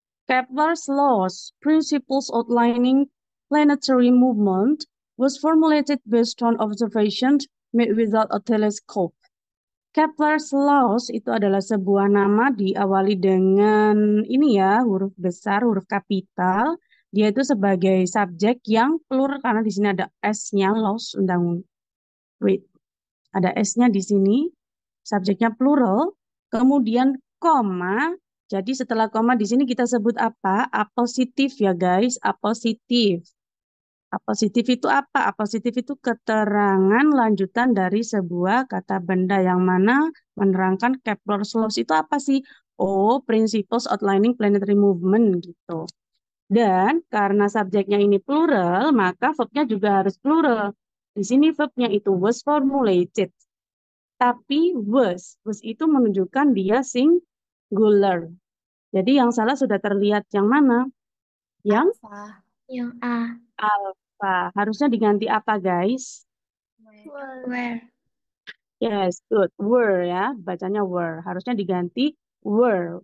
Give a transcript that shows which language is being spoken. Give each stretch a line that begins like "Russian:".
English: Kepler's laws, principles outlining planetary movement, was formulated based on observations made without a telescope.
Indonesian: Kepler's laws itu adalah sebuah nama diawali dengan ini ya, huruf besar, huruf kapital. Dia itu sebagai subjek yang plural karena di sini ada S-nya, laws, wait, ada S-nya di sini, subjeknya plural. Kemudian koma. Jadi setelah koma di sini kita sebut apa? Appositif ya guys, appositif. Apositif itu apa? Apositif itu keterangan lanjutan dari sebuah kata benda yang mana menerangkan Kepler's laws itu apa sih? Oh, principles outlining planetary movement gitu. Dan karena subjeknya ini plural, maka verbnya juga harus plural. Di sini verbnya itu was formulated. Tapi was itu menunjukkan dia singular. Jadi yang salah sudah terlihat yang mana? Yang Alpha. Yang A. alpha. Harusnya diganti apa, guys?
English: Where. Yes, good.
Indonesian: Were ya, bacanya were. Harusnya diganti were.